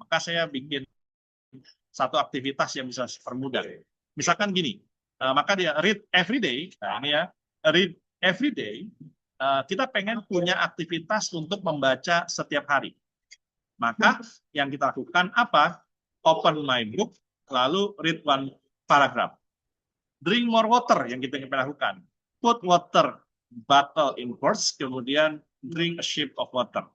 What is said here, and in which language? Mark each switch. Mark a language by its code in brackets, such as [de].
[id] Maka saya bikin satu aktivitas yang bisa permudah. Misalkan gini, maka dia [en] read every day. [id] Nah ini ya, read every day. Kita pengen punya aktivitas untuk membaca setiap hari. Maka yang kita lakukan apa? [en] Open my book, [id] lalu [en] read one paragraph. Drink more water [id] yang kita ingin lakukan. [en] Put water bottle in purse, [id] kemudian [en] drink a sip of water.